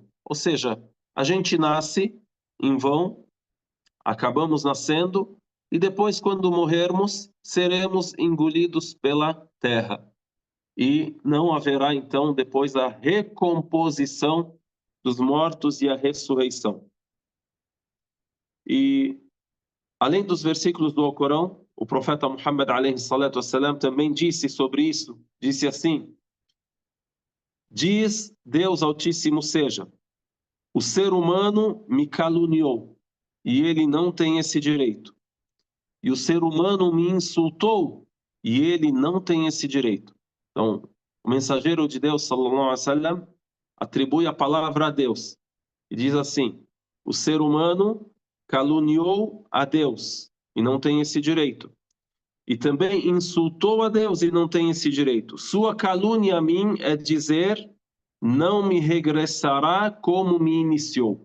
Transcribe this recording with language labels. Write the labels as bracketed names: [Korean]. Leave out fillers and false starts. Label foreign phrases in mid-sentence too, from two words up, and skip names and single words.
[Portuguese] Ou seja, a gente nasce em vão, acabamos nascendo, e depois, quando morrermos, seremos engolidos pela terra. E não haverá, então, depois a recomposição dos mortos e a ressurreição. E, além dos versículos do Alcorão, o profeta Muhammad [Arabic] عليه الصلاة والسلام [Portuguese] também disse sobre isso, disse assim: Diz Deus Altíssimo seja, o ser humano me caluniou, e ele não tem esse direito. E o ser humano me insultou, e ele não tem esse direito. Então, o mensageiro de Deus, [Arabic] صلى الله عليه وسلم, [Portuguese] atribui a palavra a Deus. E diz assim, o ser humano caluniou a Deus, e não tem esse direito. E também insultou a Deus, e não tem esse direito. Sua calúnia a mim é dizer, não me regressará como me iniciou.